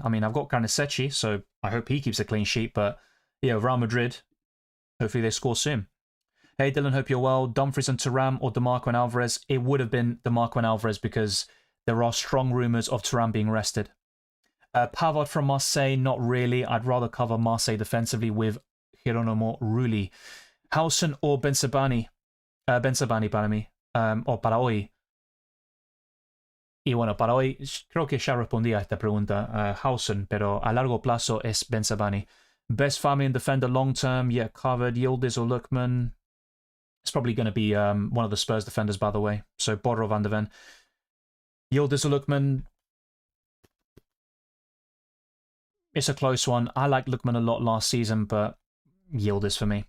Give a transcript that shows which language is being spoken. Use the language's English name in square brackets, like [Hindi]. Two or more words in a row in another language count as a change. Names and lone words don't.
[English] I mean, I've got Karnasechi, so I hope he keeps a clean sheet. But yeah, Real Madrid, hopefully they score soon. Hey Dylan, hope you're well. Dumfries and Thuram or DeMarco and Alvarez? It would have been DeMarco and Alvarez because there are strong rumours of Thuram being rested. Pavard from Marseille, not really. I'd rather cover Marseille defensively with Hieronymo Rulli. Howson or Bensabani? Bensabani, pardon me. [Spanish] o para hoy. Y bueno, para hoy creo que ya respondí a esta pregunta, Hausen, pero a largo plazo es Bensabani. [English] Best family and defender long term, yeah, covered. Yildiz or Lookman. It's probably going to be one of the Spurs defenders, by the way. So Border or Van de Ven. Yildiz or Lookman. It's a close one. I liked Lookman a lot last season, but Yildiz for me.